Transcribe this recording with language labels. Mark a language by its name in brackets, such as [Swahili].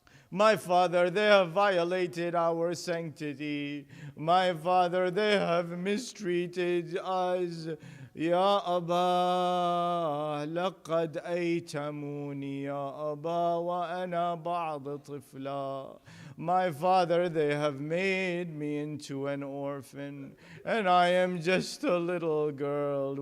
[English] My father, they have violated our sanctity. My father, they have mistreated us. [Arabic] يا أبا لقد أيتموني يا أبا وأنا بعض طفلا. [English] My father, they have made me into an orphan, and I am just a little girl.